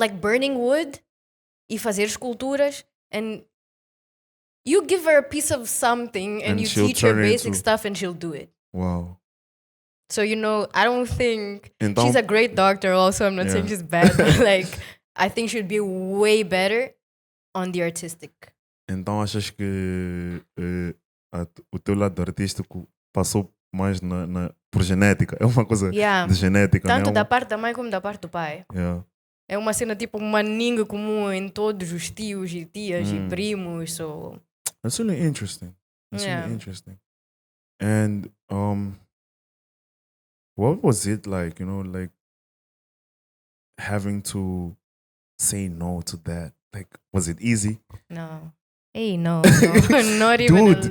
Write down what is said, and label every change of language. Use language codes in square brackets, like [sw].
[en] Like burning wood [pt] e fazer esculturas. [en] And you give her a piece of something and you teach her basic stuff and she'll do it. Wow. So, I don't think she's a great doctor also. I'm not saying she's bad. But like, I think she'd be way better on the artistic. [pt] Então achas que o teu lado artístico passou mais por genética? É uma coisa de genética, tanto né? da parte da mãe como da parte do pai. [en] Yeah. [pt] É uma cena tipo uma ninga comum em todos os tios e tias e primos. [en] So. That's really interesting. Really interesting. And what was it like, like having to say no to that? Like, was it easy? No. Hey, no. Not even a little